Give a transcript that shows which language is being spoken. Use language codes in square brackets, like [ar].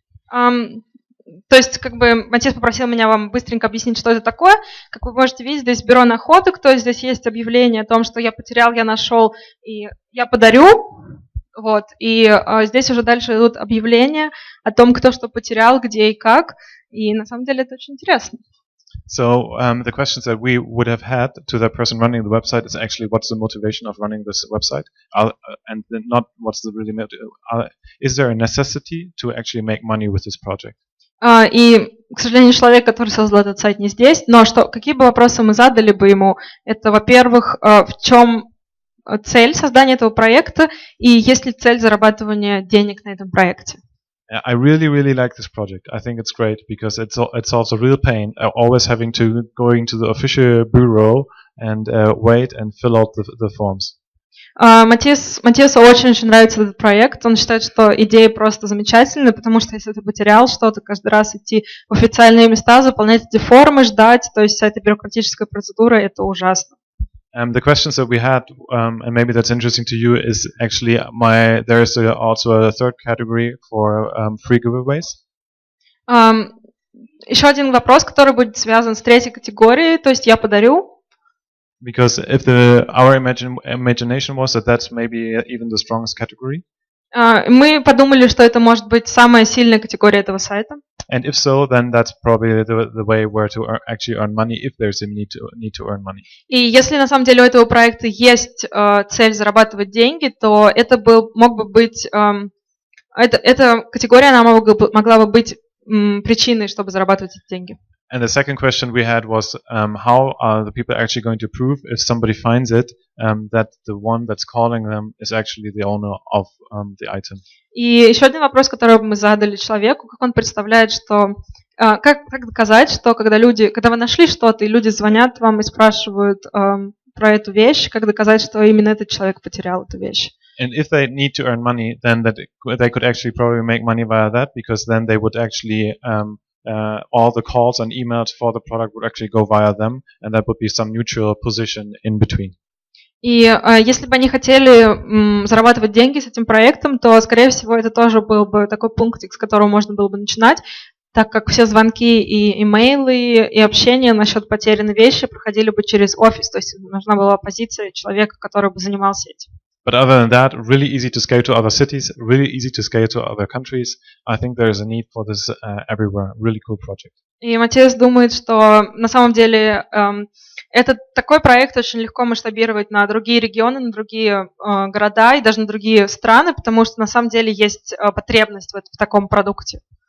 [ru] То есть, как бы, Matthias попросил меня вам быстренько объяснить, что это такое. Как вы можете видеть, здесь бюро находок, то есть здесь есть объявление о том, что я потерял, я нашел, и я подарю. Вот, и здесь уже дальше идут объявления о том, кто что потерял, где и как, и на самом деле это очень интересно. [en] So the questions that we would have had to the person running the website is actually what's the motivation of running this website, and not what's the really is there a necessity to actually make money with this project? [ru] И, к сожалению, человек, который создал этот сайт, не здесь, но какие бы вопросы мы задали бы ему, это, во-первых, в чем цель создания этого проекта и есть ли цель зарабатывания денег на этом проекте? [en] I really like this project. I think it's great because it solves a real pain. Always having to go into the official bureau and wait and fill out the forms. [ru] Матиасу очень нравится этот проект. Он считает, что идея просто замечательная, потому что если ты потерял что-то, каждый раз идти в официальные места, заполнять эти формы, ждать, то есть вся эта бюрократическая процедура, это ужасно. [en] The questions that we had, and maybe that's interesting to you, is actually there is also a third category for free giveaways. [ru] Еще один вопрос, который будет связан с третьей категорией, то есть я подарю. [en] Because if our imagination was that that's maybe even the strongest category. [ru] Мы подумали, что это может быть самая сильная категория этого сайта. [en] And if so, then that's probably the way where to actually earn money if there's a need to earn money. [ru] И если на самом деле у этого проекта есть цель зарабатывать деньги, то это мог бы быть эта категория, она могла бы быть причиной, чтобы зарабатывать эти деньги. [en] And the second question we had was how are the people actually going to prove if somebody finds it that the one that's calling them is actually the owner of the item. [ru] И еще один вопрос, который мы задали человеку, как он представляет, что как доказать, что когда вы нашли что-то и люди звонят вам и спрашивают про эту вещь, как доказать, что именно этот человек потерял эту вещь? [en] And if they need to earn money, then they could actually probably make money via that, because then they would actually all the calls and emails for the product would actually go via them, and that would be some neutral position in between. [ru] И если бы они хотели зарабатывать деньги с этим проектом, то, скорее всего, это тоже был бы такой пунктик, с которого можно было бы начинать, так как все звонки и имейлы и общение насчет потерянной вещи проходили бы через офис, то есть нужна была позиция человека, который бы занимался этим. [en] But other than that, really easy to scale to other cities, really easy to scale to other countries. I think there is a need for this everywhere. Really cool project. [ru] И Матиас думает, что на самом деле этот такой проект очень легко масштабировать на другие регионы, на другие города и даже на другие страны, потому что на самом деле есть потребность в таком продукте.